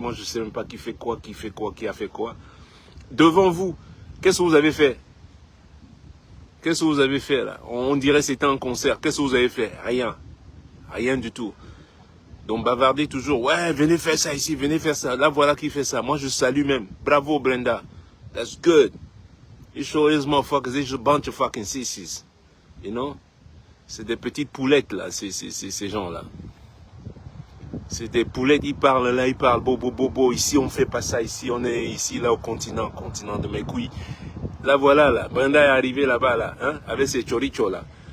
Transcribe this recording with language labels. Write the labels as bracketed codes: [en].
[fr] Moi, je sais même pas qui fait quoi, qui a fait quoi. Devant vous, qu'est-ce que vous avez fait? Qu'est-ce que vous avez fait là? On dirait que c'était un concert. Qu'est-ce que vous avez fait? Rien. Rien du tout. Donc bavardez toujours. Ouais, venez faire ça ici, venez faire ça. Là, voilà qui fait ça. Moi, je salue même. Bravo, Brenda. [en] That's good. You show these motherfuckers, it's a bunch of fucking sissies. You know? [fr] C'est des petites poulettes là, ces gens-là. C'est des poulettes, ils parlent là, ils parlent bobo. Ici, on fait pas ça. Ici, on est ici, là, au continent de mes couilles. Là, voilà, là. Brenda est arrivée là-bas, là, hein, avec ses chorichos, là.